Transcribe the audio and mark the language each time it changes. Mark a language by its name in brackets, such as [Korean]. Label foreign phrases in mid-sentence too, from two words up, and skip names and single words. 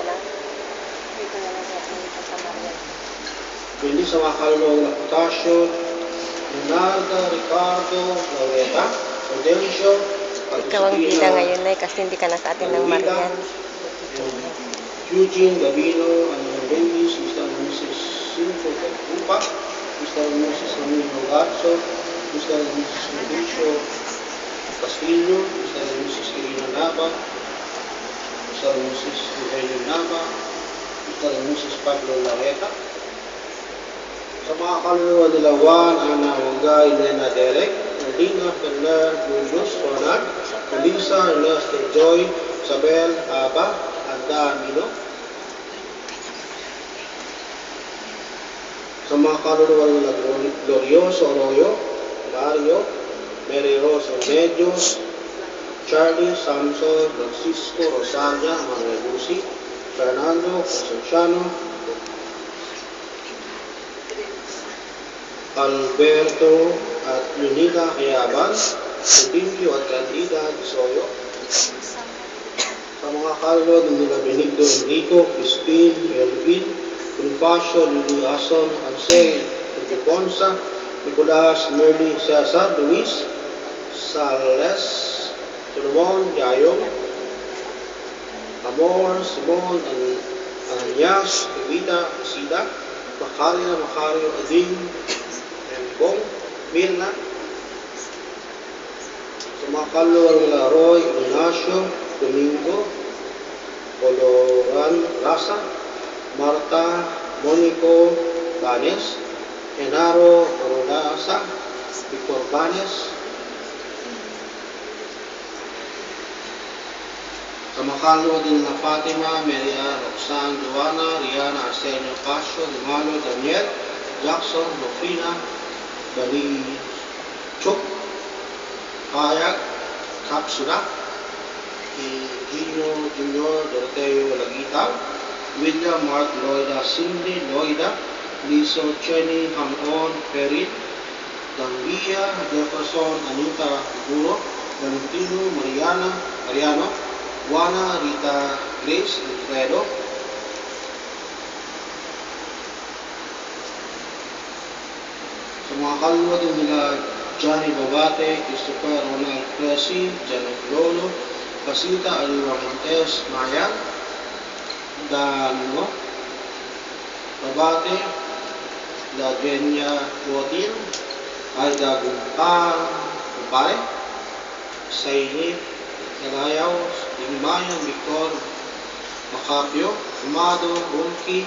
[Filipino] Hindi sa mga kaluluwang na Potasio, Leonardo Ricardo Laureta, Audencio, Ikaw ang bida ngayon, Nay, kasi hindi ka nasa atin ng Marian. Eugene Gabino, Anong Davis, Mr. and Mrs. Cinco Capupa, Mr. and Mrs. Ramiro Garzo, Mr. and Mrs. Mauricio Castillo, Mr. and Mrs. Irina Nava, Mr. and Mrs. Evelio Nava, Mr. and Mrs. Pablo Lareta. Sa mga kaluluwa nila Juan, Ana Wangay, Lena Derek, Nadina Ferner, Julius Ronald, Elisa, Ernest Joy, Isabel, Aba, Anda Amino. Sa mga kaluluwa nila Glorioso Arroyo, Mario, Mary Rose Remedios, Charlie, Samson, Francisco, Rosalia, Manuel Lucy, Fernando, Concepciano, Alberto at Lunida Cayaban, Rodilio at Candida Soyo. Sa mga kaluluwa nila Benigno Enrico, Crispin, Elvin, Bonifacio, Lili Ason, Ansel, Ponsa, Nicolas, Merly, Cesar, Luis, Sales, Solomon, Yayong, Amor, Simon, Ananias, Evita, Sida, Macario, Ading, Bong, Mirna. Sa mga kaluluwa nila Roy, Ignacio, Domingo, Oloran Rasa, Marta, Monico Banes, Genaro Rodasa, Victor Banes. Sa mga kaluluwa din nila Fatima, Maria, Roxanne, Joanna, Rihanna, Arsenio, Pasio, Dumalo, Daniel, Jackson, Rofina, Bali, Chuk, Kayak, Kapsula, Gino Junior, Doroteo Lagitaw, William, Mark, Loida, Cindy, Loida, Liso, Chenny, Hamon, Perin, Dangia, Jefferson, Anita, Guro, Valentino, Mariano, Juana, Rita, Grace, Alfredo. Sa mga kaluluwa din nila Johnny Babate, Christopher Ronald Cressy, Janet Lolo, Pasita Aliwa Montes, Maya, Dano, Babate, La Genia Joaquin, Alda Guntar, Kumpare, Sainit, Kalayaw, Digmayan, Victor, Macapio, Amado, Bulki,